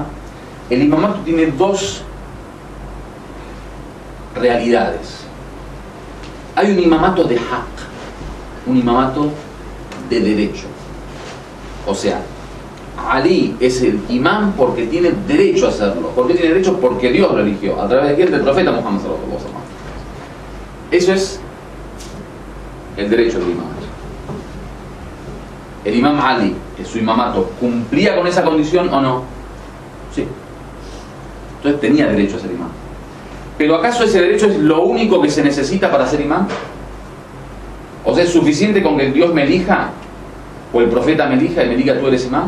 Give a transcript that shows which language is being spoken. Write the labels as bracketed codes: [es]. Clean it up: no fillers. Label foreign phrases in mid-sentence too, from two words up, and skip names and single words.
[es] El imamato tiene dos realidades. Hay un imamato de haq, un imamato de derecho. O sea, Ali es el imam porque tiene derecho a hacerlo. ¿Por qué tiene derecho? Porque Dios lo eligió. ¿A través de quién? Del profeta Muhammad [ar] صلى الله عليه وسلم. [es] Eso es el derecho del imam. El imam Ali, su imamato, ¿cumplía con esa condición o no? Sí. Entonces tenía derecho a ser imam. ¿Pero acaso ese derecho es lo único que se necesita para ser imam? O sea, ¿es suficiente con que Dios me elija, o el profeta me elija y me diga tú eres imam?